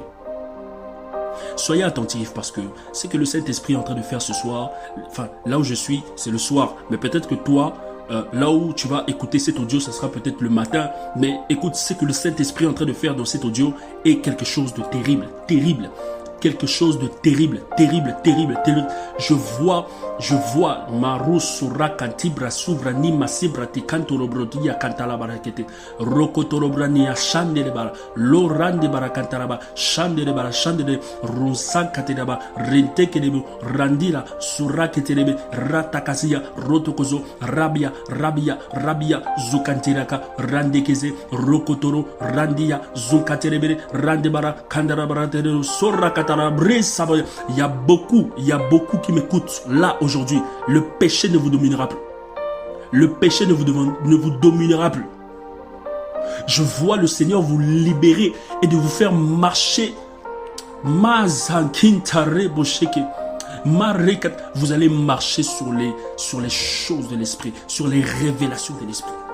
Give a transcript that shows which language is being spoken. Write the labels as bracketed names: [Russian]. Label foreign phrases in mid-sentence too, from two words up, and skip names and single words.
[French] Soyez attentifs parce que ce que le Saint-Esprit est en train de faire ce soir, enfin là où je suis, c'est le soir, mais peut-être que toi, là où tu vas écouter cet audio, ça sera peut-être le matin, mais écoute, ce que le Saint-Esprit est en train de faire dans cet audio est quelque chose de terrible, terrible. Quelque chose de terrible, terrible, terrible, terrible. Je vois, Maru Sura Kantibra Suvrani Masibra Tikantorobrodi Kantala Barakete, Rokotorobrani Shandelebara, Lorande Barakantaraba, Shandelebara, Shandele, Ronsan Kateraba, Rentekedebu, Randira, Sura Keterebe, Ratakazia, Rotokozo, Rabia, Zukantiraka, Randekeze, Rokotoro, Randia, Zukaterebe, Randebara, Kandarabara, Soraka. Il y a beaucoup qui m'écoutent là aujourd'hui. Le péché ne vous dominera plus. Le péché ne vous dominera plus. Je vois le Seigneur vous libérer et de vous faire marcher. Vous allez marcher sur les choses de l'esprit, sur les révélations de l'esprit.